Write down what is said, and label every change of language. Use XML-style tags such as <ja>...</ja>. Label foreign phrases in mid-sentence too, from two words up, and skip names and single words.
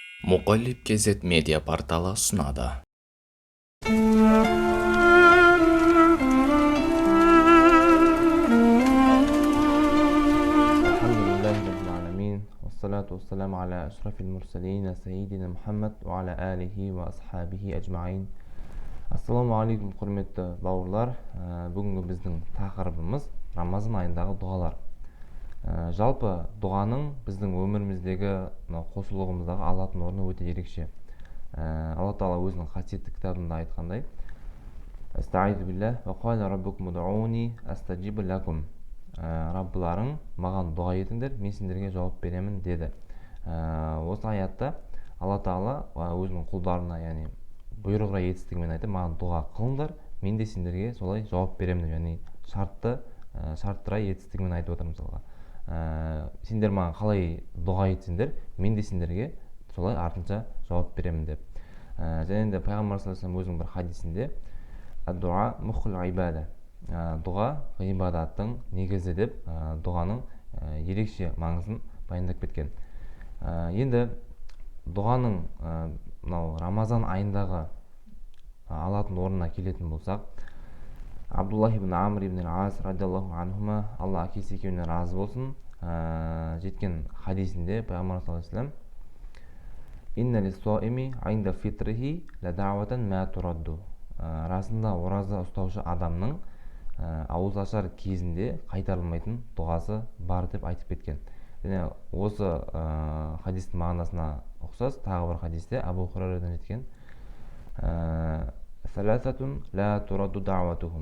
<kk>Мұқаллиб кз медиа порталы ұсынады.</kk> <ar>الحمد لله رب العالمين، والصلاة والسلام على أشرف المرسلين، سيدنا محمد وعلى آله وأصحابه أجمعين. السلام عليكم,</ar> <kk>құрметті бауырлар. Бүгінгі біздің тақырыбымыз Рамазан айындағы дұғалар. Жалпы дұғаның біздің өміріміздегі қосылығымыздағы алатын орны өте ерекше. Алла Тағала өзінің қасиетті кітабында айтқандай:</kk> <ar>أستعيذ بالله وقال ربكم ادعوني أستجب لكم.</ar> <kk>Раббыларың маған дұға етіңдер, мен сендерге жауап беремін деді. Осы аятта Алла Тағала өзінің құлдарына, яғни бұйрығына етістігімен айтып, маған дұға қылыңдар, мен де сендерге солай жауап беремін деп, яғни шарттыра етістігімен айтып отыр. Мысалға, сендер маған қалай дұға етсеңдер, мен де сендерге солай артынша жауап беремін деп. Және де пайғамбар</kk> <ar>صلى الله عليه وسلم</ar> <kk>өзінің бір хадисінде</kk> <ar>الدعاء مخ العبادة,</ar> <kk>дұға ғибадаттың негізі деп, дұғаның ерекше маңызын баяндап кеткен. Енді дұғаның мынау Рамазан айындағы алатын орнына келетін болсақ,</kk> <ar>عبد الله بن عمرو بن العاص رضي الله عنهما,</ar> <kk>Алла әкесі екеуіне разы болсын, жеткен хадисінде пайғамбар</kk> <ar>صلى الله عليه وسلم: إن للصائم عند فطره لدعوة ما ترد.</ar> <kk>Расында ораза ұстаушы адамның ауыз ашар кезінде қайтарылмайтын дұғасы бар деп айтып кеткен. Және осы хадистің мағынасына ұқсас тағы бір хадисте Абу Хурайрадан жеткен:</kk> <ar>ثلاثة لا ترد دعوتهم.</ar>